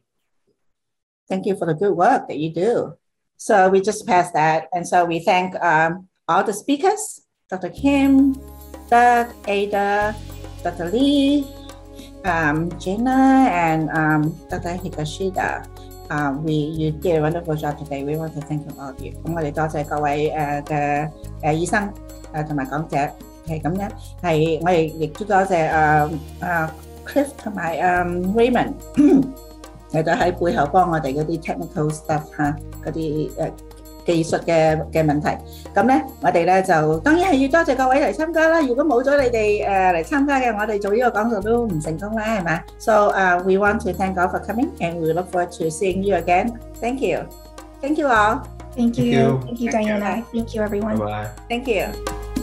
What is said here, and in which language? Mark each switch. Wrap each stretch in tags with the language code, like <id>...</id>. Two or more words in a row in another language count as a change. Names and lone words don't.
<en>Thank you for the good work that you do. So we just passed that, and so we thank all the speakers, Dr. Kim, Doug, Ada, Dr. Lee, Gina, and Dr. Higashida. You did a wonderful job today. We want to thank all of you.</en> <yue>咁我哋多謝各位嘅醫生同埋講者係咁樣，係我哋亦都多謝Cliff 同埋Raymond 嚟到喺背後幫我哋嗰啲</yue> <en>technical stuff</en> <yue>嗰啲技術嘅問題。咁咧，我哋咧就當然係要多謝各位嚟參加啦。如果冇咗你哋嚟參加嘅，我哋做呢個講座都唔成功啦，係咪？</yue> <en>So we want to thank all for coming, and we look forward to seeing you again. Thank you. Thank you all. Thank you. Thank you, Diana. Thank you, everyone. Bye-bye. Thank you.</en>